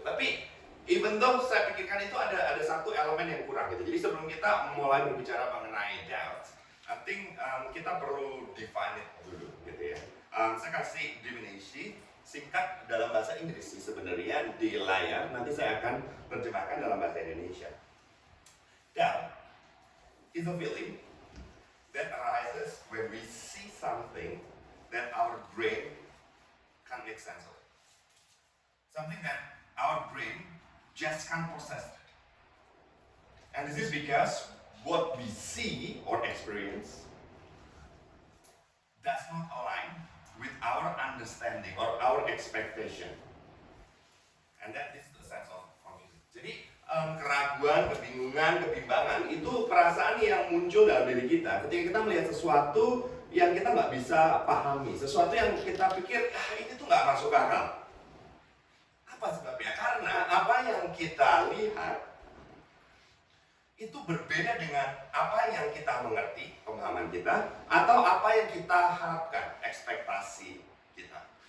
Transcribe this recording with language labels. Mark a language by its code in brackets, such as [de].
[id] Tapi [en] even though [id] saya pikirkan itu ada satu elemen yang kurang gitu. Jadi sebelum kita mulai berbicara mengenai doubt, [en] I think [id] kita perlu define it dulu gitu ya. Saya kasih definisi singkat dalam bahasa Inggris sih sebenarnya di layar. Nanti saya akan terjemahkan dalam bahasa Indonesia. [en] Doubt is a feeling that arises when we see something that our brain can't make sense of. Something that our brain just can't process it. And this is because what we see or experience does not align with our understanding or our expectation. And that is the sense of confusion. [id] Jadi keraguan, kebingungan, kebimbangan itu perasaan yang muncul dalam diri kita ketika kita melihat sesuatu yang kita nggak bisa pahami, sesuatu yang kita pikir ini tuh nggak masuk akal. Apa sebabnya? Karena apa yang kita lihat itu berbeda dengan apa yang kita mengerti, pemahaman kita, atau apa yang kita harapkan, ekspektasi kita.